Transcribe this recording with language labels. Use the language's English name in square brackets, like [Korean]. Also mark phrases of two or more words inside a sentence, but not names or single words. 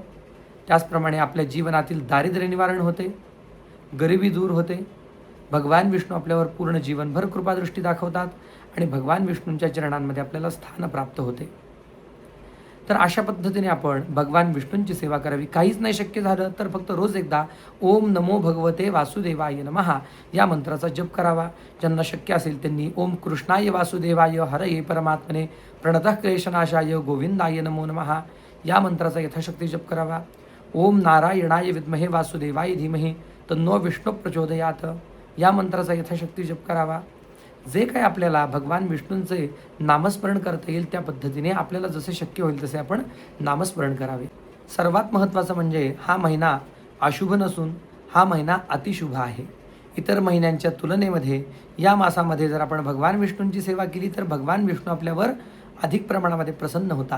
[Marathi] त्याचप्रमाणे आपल्या जीवनातील दारिद्र्य निवारण होते, गरिबी दूर होते. भगवान विष्णू आपल्यावर पूर्ण जीवनभर कृपादृष्टी दाखवतात आणि भगवान विष्णूंच्या चरणांमध्ये आपल्याला स्थान प्राप्त होते. तर अशा पद्धतीने आपण भगवान विष्णूंची सेवा करावी. काहीच नाही शक्य झालं तर फक्त रोज एकदा [Sanskrit] ओम नमो भगवते वासुदेवाय नमः [Marathi] या मंत्राचा जप करावा. ज्यांना शक्य असेल त्यांनी [Sanskrit] ओम कृष्णाय वासुदेवाय हरये परमात्मने प्रणतः क्लेशनाशाय गोविंदाय नमो नमः [Marathi] या मंत्राचा यथाशक्ती जप करावा. [Sanskrit] ओम नारायणाय विद्महे वासुदेवाय धीमहि तन्नो विष्णू प्रचोदयात [Marathi] या मंत्राचा यथाशक्ती जप करावा. जे काही आपल्याला भगवान विष्णूंचे नामस्मरण करता येईल त्या पद्धतीने आपल्याला जसे शक्य होईल तसे आपण नामस्मरण करावे. सर्वात महत्त्वाचं म्हणजे हा महिना अशुभ नसून हा महिना अतिशुभ आहे. इतर महिन्यांच्या तुलनेमध्ये या मासामध्ये जर आपण भगवान विष्णूंची सेवा केली तर भगवान विष्णू आपल्यावर अधिक प्रमाणामध्ये प्रसन्न होतात.